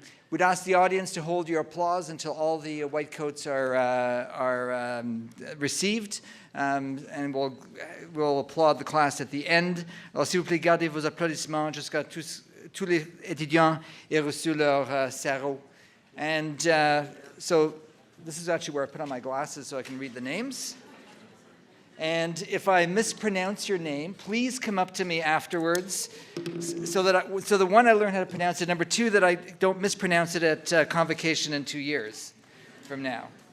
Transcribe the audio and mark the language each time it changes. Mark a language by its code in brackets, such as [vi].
[en] We'd ask the audience to hold your applause until all the white coats are received, and we'll applaud the class at the end. [fr] Alors, s'il vous plaît, gardez vos applaudissements jusqu'à tous les étudiants aient reçu leur sarrau. [en] And so this is actually where I put on my glasses so I can read the names. And if I mispronounce your name, please come up to me afterwards so the one, I learn how to pronounce it. Number 2, that I don't mispronounce it at convocation in 2 years from now.